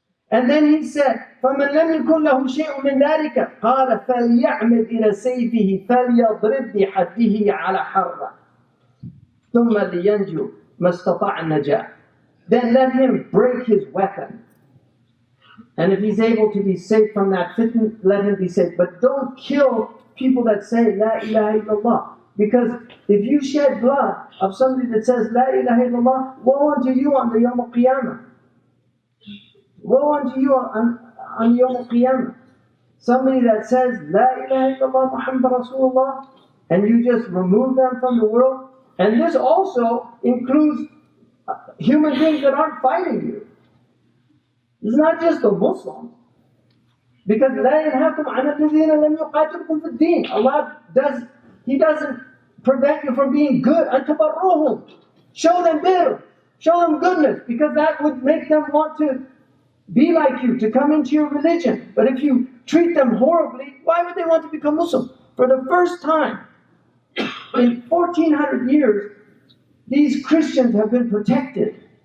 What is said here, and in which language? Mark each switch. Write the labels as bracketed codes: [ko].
[en] And then he said, [ar] فَمَنْ لَمْ يَكُنْ لَهُ شَيْءٌ مِنْ ذَلِكَ قَالَ فَلْيَعْمِدْ إِلَى سَيْفِهِ فَلْيَضْرِبْ بِحَدِّهِ عَلَى حَرَّةٍ ثُمَّ لِيَنْجُ مَا اسْتَطَاعَ النَّجَاةَ. [en] Then let him break his weapon. And if he's able to be safe from that fitna, let him be safe. But don't kill people that say, La ilaha illallah. Because if you shed blood of somebody that says, La ilaha illallah, woe unto you on the Yawm al-Qiyamah. Woe unto you on Yawm al-Qiyamah. Somebody that says, La ilaha illallah Muhammad Rasulullah, and you just remove them from the world. And this also includes human beings that aren't fighting you. It's not just the Muslims. [ar] Because لا ينهاكم عن الذين لم يقاتلكم في الدين. [en] Allah doesn't prevent you from being good. [ar] أن تبروهم. [en] Show them bir. Show them goodness. Because that would make them want to be like you, to come into your religion. But if you treat them horribly, why would they want to become Muslim? For the first time in 1400 years, these Christians have been protected.